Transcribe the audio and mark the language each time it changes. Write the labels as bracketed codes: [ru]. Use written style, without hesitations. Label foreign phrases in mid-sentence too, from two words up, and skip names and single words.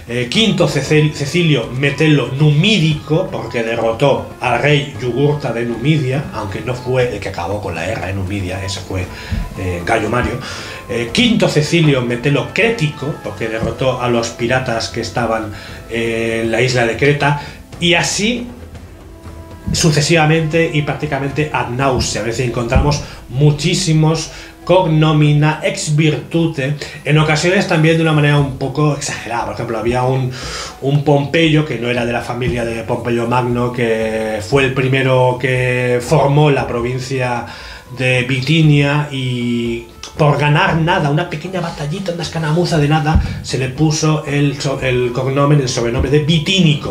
[es] Quinto Cecilio Metelo Numídico, porque derrotó al rey Yugurta de Numidia, aunque no fue el que acabó con la guerra de Numidia, ese fue Gallo Mario. Quinto Cecilio Metelo Crético, porque derrotó a los piratas que estaban en la isla de Creta, y así sucesivamente y prácticamente [la] ad nauseam. [es] A veces encontramos muchísimos [la] cognomina ex virtute, [es] en ocasiones también de una manera un poco exagerada. Por ejemplo, había un Pompeyo que no era de la familia de Pompeyo Magno, que fue el primero que formó la provincia de Bitinia, y por ganar nada, una pequeña batallita, una escaramuza de nada, se le puso el sobrenombre de Bitínico.